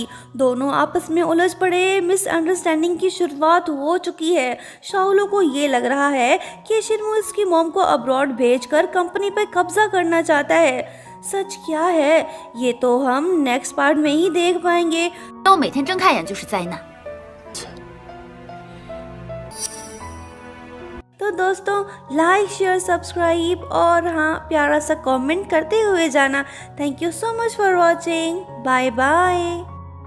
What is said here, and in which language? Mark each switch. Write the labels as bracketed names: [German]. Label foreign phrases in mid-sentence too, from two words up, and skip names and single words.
[Hindi] दोनों आपस में उलझ पड़े। मिसअंडरस्टैंडिंग की शुरुआत हो चुकी है। शाओलू को ये लग रहा है कि शिनमू इसकी मॉम को अब्रॉड भेजकर कंपनी पर कब्जा करना चाहता है। सच क्या है ये तो हम [English] next part [Hindi] में ही देख पाएंगे। [Chinese] 都每天睁开眼就是灾难。 [Hindi] तो दोस्तों, [English] like share subscribe [Hindi] और हाँ प्यारा सा कमेंट करते हुए जाना। [English] Thank you so much for watching. Bye bye.